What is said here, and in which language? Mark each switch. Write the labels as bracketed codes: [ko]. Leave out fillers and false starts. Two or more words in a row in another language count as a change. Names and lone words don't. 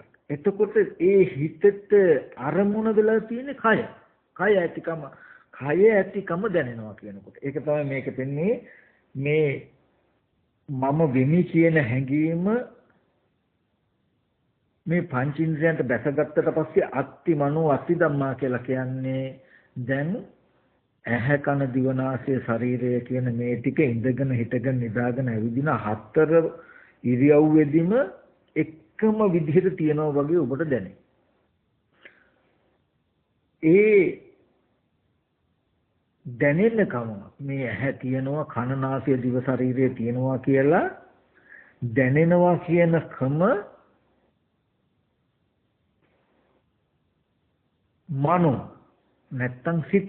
[si] එතකොට ඒ හිතට අරමුණ වෙලා තියෙන කය. කය ඇතිකම දැනෙනවා කියනකොට. ඒක තමයි මේක දෙන්නේ මේ මම වෙමි කියන හැඟීම මේ පංචේන්ද්‍රයන්ට බැසගත්තට පස්සේ [pi] අත්ති මනෝ අත්ති ධම්මා [si] කියලා කියන්නේ දැන් ඇහැ කන දිව නාසය ශරීරය කියන මේ ටික ඉඳගෙන හිටගෙන නිදාගෙන ඇවිදින හතර ඉරියව්වෙදිම එකම විදිහට තියනවා වගේ ඔබට දැනේ. ඒ දැනෙන්නකම මේ ඇහැ තියෙනවා කන නාසය දිව ශරීරය තියෙනවා කියලා දැනෙනවා කියනකම මනෝ නැත්තම් සිත.